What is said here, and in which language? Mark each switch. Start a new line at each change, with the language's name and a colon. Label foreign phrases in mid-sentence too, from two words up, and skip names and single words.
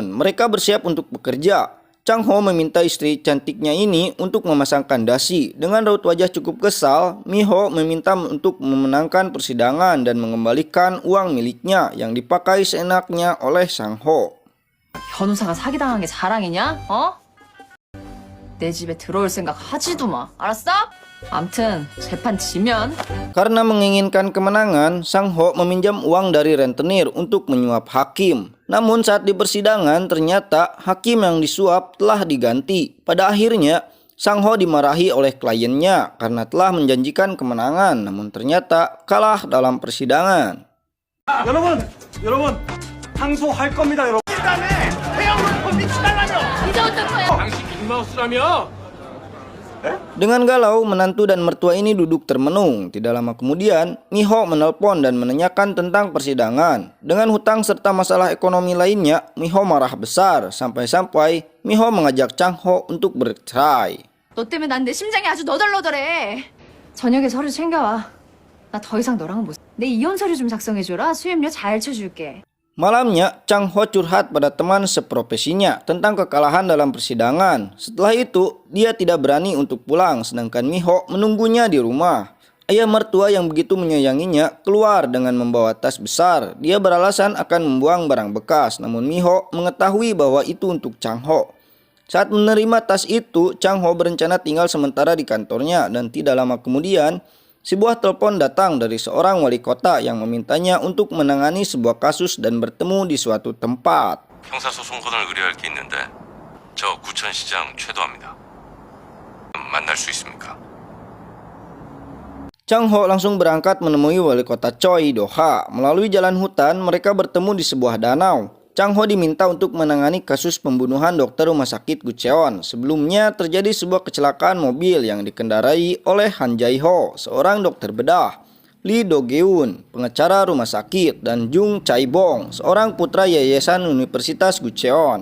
Indonesian: Mereka bersiap untuk bekerja. Chang Ho meminta istri cantiknya ini untuk memasangkan dasi. Dengan raut wajah cukup kesal, Mi Ho meminta untuk memenangkan persidangan dan mengembalikan uang miliknya yang dipakai seenaknya oleh Sang Ho.
Korean: 변호사가 사기당한 게 자랑이냐? 내 집에 들어올 생각 하지도 마. 알았어? 암튼 재판 지면
Indonesian: Karena menginginkan kemenangan, Sang Ho meminjam uang dari rentenir untuk menyuap hakim. Namun saat di persidangan ternyata hakim yang disuap telah diganti. Pada akhirnya Sang Ho dimarahi oleh kliennya karena telah menjanjikan kemenangan, namun ternyata kalah dalam persidangan.
Korean: 여러분, 항소할 겁니다, 여러분. 당신 빅마우스라며?
Indonesian: Dengan galau, menantu dan mertua ini duduk termenung. Tidak lama kemudian, Mi Ho menelpon dan menanyakan tentang persidangan. Dengan hutang serta masalah ekonomi lainnya, Mi Ho marah besar. Sampai-sampai Mi Ho mengajak Chang Ho untuk bercerai.
Korean: 너 때문에 난 내 심장이 아주 너덜너덜해. 저녁에 서류 챙겨와. 나 더 이상 너랑은 못. 내 이혼 서류 좀 작성해줘라. 수임료 잘 쳐줄게.
Indonesian: Malamnya, Chang Ho curhat pada teman seprofesinya tentang kekalahan dalam persidangan. Setelah itu, dia tidak berani untuk pulang, sedangkan Mi Ho menunggunya di rumah. Ayah mertua yang begitu menyayanginya keluar dengan membawa tas besar. Dia beralasan akan membuang barang bekas, namun Mi Ho mengetahui bahwa itu untuk Chang Ho. Saat menerima tas itu, Chang Ho berencana tinggal sementara di kantornya, dan tidak lama kemudian sebuah telepon datang dari seorang wali kota yang memintanya untuk menangani sebuah kasus dan bertemu di suatu tempat.
Korean: 형사소송권을 의뢰할 게 있는데 저 구천시장 최도합니다. 만날 수 있습니까?
Indonesian: Chang Ho langsung berangkat menemui wali kota Choi Doha. Melalui jalan hutan, mereka bertemu di sebuah danau. Chang Ho diminta untuk menangani kasus pembunuhan dokter rumah sakit Gucheon. Sebelumnya terjadi sebuah kecelakaan mobil yang dikendarai oleh Han Jae Ho, seorang dokter bedah, Lee Do Geun, pengacara rumah sakit, dan Jung Chae Bong, seorang putra yayasan Universitas Gucheon.